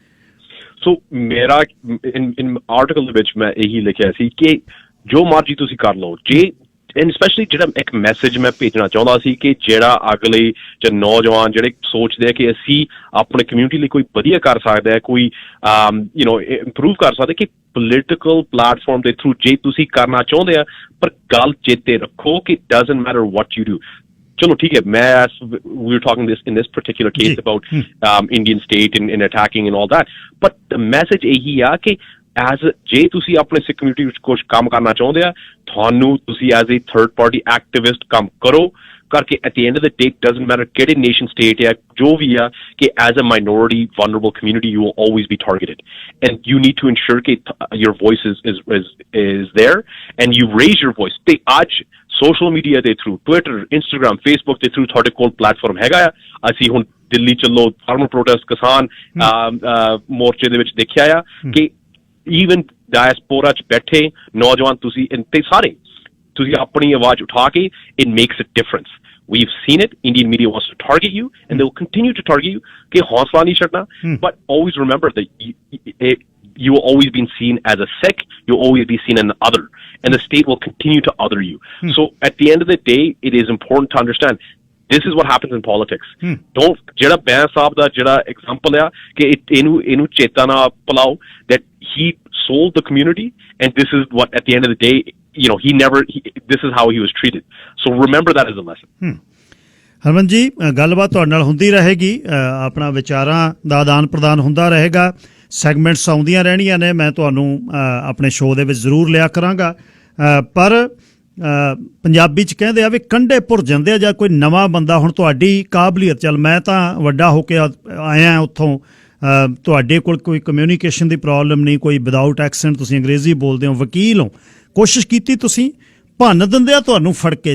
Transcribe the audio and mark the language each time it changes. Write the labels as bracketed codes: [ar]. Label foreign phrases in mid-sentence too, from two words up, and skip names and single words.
[pa] ਸੋ ਮੇਰਾ ਇਨ ਆਰਟੀਕਲ ਦੇ ਵਿੱਚ ਮੈਂ ਇਹੀ ਲਿਖਿਆ ਸੀ ਕਿ ਜੋ ਮਰਜ਼ੀ ਤੁਸੀਂ ਕਰ ਲਓ, ਜੇ [en] and specially [pa] ਜਿਹੜਾ ਇੱਕ ਮੈਸੇਜ ਮੈਂ ਭੇਜਣਾ ਚਾਹੁੰਦਾ ਸੀ ਕਿ ਜਿਹੜਾ ਅਗਲੇ ਜਾਂ ਨੌਜਵਾਨ ਜਿਹੜੇ ਸੋਚਦੇ ਆ ਕਿ ਅਸੀਂ ਆਪਣੇ ਕਮਿਊਨਿਟੀ ਲਈ ਕੋਈ ਵਧੀਆ ਕਰ ਸਕਦੇ ਆ, ਕੋਈ ਇੰਪਰੂਵ ਕਰ ਸਕਦੇ, ਕਿ [en] political platform [pa] ਦੇ ਥਰੂ ਜੇ ਤੁਸੀਂ ਕਰਨਾ ਚਾਹੁੰਦੇ ਆ, ਪਰ ਗੱਲ ਚੇਤੇ ਰੱਖੋ ਕਿ [en] doesn't matter what you do. [pa] ਚਲੋ ਠੀਕ ਹੈ, ਮੈਂ [en] we were talking this in this particular case about Indian state and attacking and all that, but the message [pa] ਇਹੀ ਆ ਕਿ ਜੇ ਤੁਸੀਂ ਆਪਣੇ ਸਿੱਖ ਕਮਿਊਨਿਟੀ ਵਿੱਚ ਕੁਝ ਕੰਮ ਕਰਨਾ ਚਾਹੁੰਦੇ ਆ, ਤੁਹਾਨੂੰ ਤੁਸੀਂ [en] as a third party activist [pa] ਕੰਮ ਕਰੋ ਕਰਕੇ [en] at the end of the day doesn't matter ਕਿਹੜੇ nation state [pa] ਹੈ ਜੋ ਵੀ ਆ, ਕਿ [en] as a minority vulnerable community you will always be targeted and you need to ensure ਕਿ your voice is there and you raise your voice। [pa] ਤੇ ਅੱਜ [en] social media [pa] ਦੇ ਥਰੂ, ਟਵਿੱਟਰ, ਇੰਸਟਾਗ੍ਰਾਮ, ਫੇਸਬੁੱਕ ਦੇ ਥਰੂ ਤੁਹਾਡੇ ਕੋਲ ਪਲੇਟਫਾਰਮ ਹੈਗਾ ਆ। ਅਸੀਂ ਹੁਣ ਦਿੱਲੀ ਚੱਲੋ [en] farmer protest, [pa] ਕਿਸਾਨ ਮੋਰਚੇ ਦੇ ਵਿੱਚ ਦੇਖਿਆ ਆ ਕਿ [en] even diaspora [pa] 'ਚ ਬੈਠੇ ਨੌਜਵਾਨ ਤੁਸੀਂ ਤੇ ਸਾਰੇ ਤੁਸੀਂ ਆਪਣੀ ਆਵਾਜ਼ ਉਠਾ ਕੇ [en] it makes a difference। We've seen it. Indian media wants to target you and they will continue to target you [pa] ਕਿ ਹੌਸਲਾ ਨਹੀਂ ਛੱਡਣਾ, [en] but always remember that you will always be seen as a Sikh, you'll always be seen as an other and the state will continue to other you। So at the end of the day it is important to understand this is what happens in politics। Don't [pa] ਜਿਹੜਾ ਬੈਂਸ ਸਾਹਿਬ ਦਾ ਜਿਹੜਾ ਐਗਜ਼ਾਮਪਲ ਆ ਕਿ ਇਹਨੂੰ ਚੇਤਾ ਨਾ ਭੁਲਾਓ [en] that he sold the community and this is what at the end of the day this is how he was treated। So remember that as a lesson। [pa] ਹਰਮਨ ਜੀ, ਗੱਲਬਾਤ ਤੁਹਾਡੇ ਨਾਲ ਹੁੰਦੀ ਰਹੇਗੀ, ਆਪਣਾ ਵਿਚਾਰਾਂ ਦਾ ਆਦਾਨ ਪ੍ਰਦਾਨ ਹੁੰਦਾ ਰਹੇਗਾ, ਸੈਗਮੈਂਟਸ ਆਉਂਦੀਆਂ ਰਹਿਣੀਆਂ ਨੇ, ਮੈਂ ਤੁਹਾਨੂੰ ਆਪਣੇ ਸ਼ੋਅ ਦੇ ਵਿੱਚ ਜ਼ਰੂਰ ਲਿਆ ਕਰਾਂਗਾ। ਪਰ ਪੰਜਾਬੀ 'ਚ ਕਹਿੰਦੇ ਆ ਵੀ ਕੰਢੇ ਭੁਰ ਜਾਂਦੇ ਆ ਜਾਂ ਕੋਈ ਨਵਾਂ ਬੰਦਾ, ਹੁਣ ਤੁਹਾਡੀ ਕਾਬਲੀਅਤ, ਚੱਲ ਮੈਂ ਤਾਂ ਵੱਡਾ ਹੋ ਕੇ ਆਇਆ ਉੱਥੋਂ, ਤੁਹਾਡੇ ਕੋਲ ਕੋਈ ਕਮਿਊਨੀਕੇਸ਼ਨ ਦੀ ਪ੍ਰੋਬਲਮ ਨਹੀਂ, ਕੋਈ [en] without accent [pa] ਤੁਸੀਂ ਅੰਗਰੇਜ਼ੀ ਬੋਲਦੇ ਹੋ, ਵਕੀਲ ਹੋ, ਕੋਸ਼ਿਸ਼ ਕੀਤੀ ਤੁਸੀਂ, ਭੰਨ ਦਿੰਦੇ ਆ ਤੁਹਾਨੂੰ ਫੜ ਕੇ।